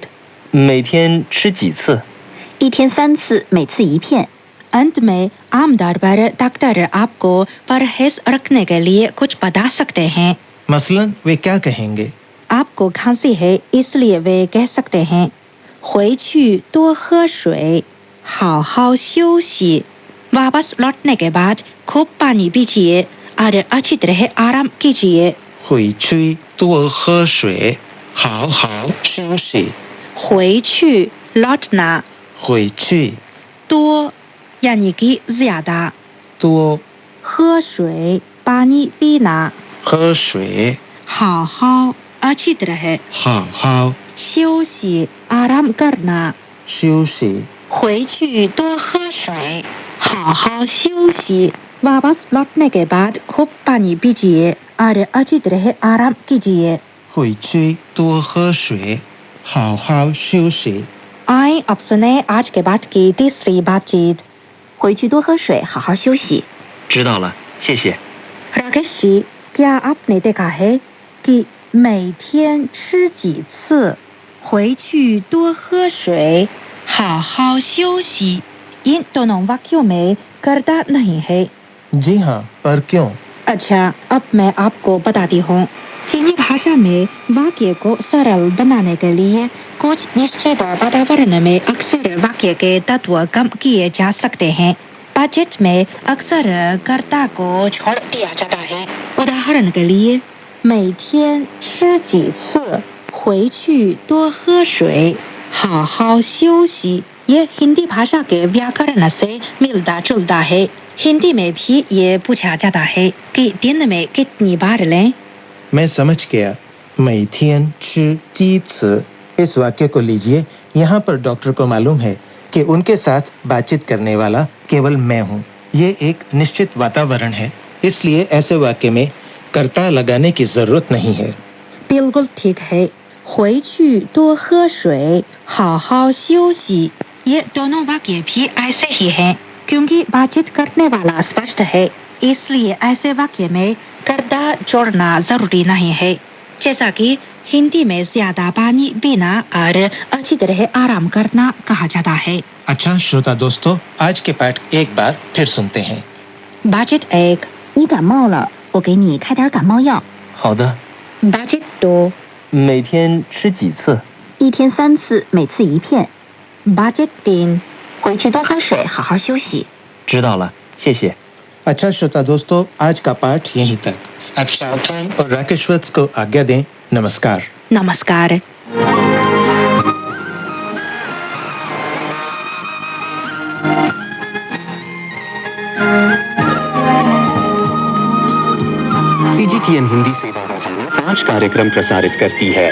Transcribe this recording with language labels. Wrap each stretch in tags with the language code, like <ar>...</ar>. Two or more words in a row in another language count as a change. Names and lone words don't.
<zh>每天吃几次？一天3次，每次1片。</zh> <hi>अंत में आमतौर पर डॉक्टर आपको परहेज रखने के लिए कुछ बता सकते हैं। मसलन वे क्या कहेंगे? आपको खांसी है इसलिए वे कह सकते हैं</hi> <zh>回去多喝水，好好休息。</zh> <hi>वापस लौटने के बाद खूब पानी पीजिए और अच्छी तरह आराम कीजिए।</hi> <zh>回去多喝水，好好休息。</zh> <hi>回去 लौटना</hi> <zh>回去</zh> <hi>多 यानी कि ज्यादा</hi> <zh>多</zh> <hi>喝水 पानी पीना</hi> <zh>喝水，</zh> <hi>好好 अच्छी तरह</hi> <zh>好好</zh> <hi>休息 आराम करना</hi> <zh>休息。回去多喝水好好休息</zh> <hi>वापस लौटने के बाद खूब पानी पीजिए और अच्छी तरह आराम कीजिए।</hi> <zh>回去多喝水，好好休息。</zh> <hi>आए अब सुने आज के बाद की तीसरी बातचीत।</hi> <zh>回去多喝水，好好休息。知道了，谢谢。</zh> <hi>राकेश जी, क्या आपने देखा है कि</hi> <zh>每天吃几次，回去多喝水，好好休息</zh> <hi>इन दोनों वाक्यों में करता नहीं है। जी हाँ, पर क्यों? अच्छा, अब मैं आपको बताती हूँ। चीनी भाषा में वाक्य को सरल बनाने के लिए कुछ निश्चित वातावरण में अक्सर वाक्य के तत्व कम किए जा सकते हैं। बजट में अक्सर कर्ता को छोड़ दिया जाता है। उदाहरण के लिए</hi> <zh>每天吃几次，回去多喝水，好好休息</zh> <hi>ये हिंदी भाषा के व्याकरण से मिलता जुलता है। हिंदी में भी ये पूछा जाता है कि दिन में कितनी बार लें। मैं समझ गया।</hi> <zh>每天吃几次</zh> <hi>इस वाक्य को लीजिए। यहाँ पर डॉक्टर को मालूम है कि उनके साथ बातचीत करने वाला केवल मैं हूँ। ये एक निश्चित वातावरण है, इसलिए ऐसे वाक्य में कर्ता लगाने की जरूरत नहीं है। बिल्कुल ठीक है।</hi> <zh>回去多喝水，好好休息</zh> <hi>ये दोनों वाक्य भी ऐसे ही हैं। क्योंकि बातचीत करने वाला स्पष्ट है, इसलिए ऐसे वाक्य में कर्ता जोड़ना जरूरी नहीं है। जैसा कि हिंदी में ज्यादा पानी पीना और अच्छी तरह आराम करना कहा जाता है। अच्छा श्रोता दोस्तों, आज के पाठ एक बार फिर सुनते हैं। बातचीत 1,</hi> <zh>你感冒了，我给你开点感冒药。好的。</zh> <hi>बातचीत 2,</hi> <zh>每天吃几次？一天3次，每次1片。 Budget 10，回去多喝水，好好休息。知道了，谢谢。</zh> <hi>अच्छा श्रोता दोस्तों, आज का पाठ यहीं तक। अब शांतन और राकेश वत्स को आज्ञा दें। नमस्कार। नमस्कार। सीजीटीएन हिंदी सेवा 5 कार्यक्रम प्रसारित करती है।</hi>